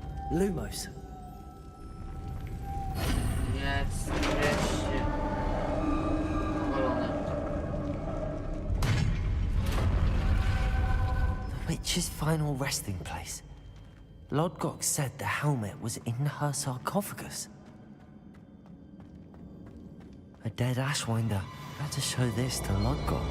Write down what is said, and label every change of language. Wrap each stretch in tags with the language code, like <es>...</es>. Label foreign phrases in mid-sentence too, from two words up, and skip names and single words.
<pl>Lumos. Jest, wreszcie. Wolone.</pl> <en>The witch's final resting place. Lodgok said the helmet was in her sarcophagus. A dead Ashwinder had to show this to Lodgok.</en>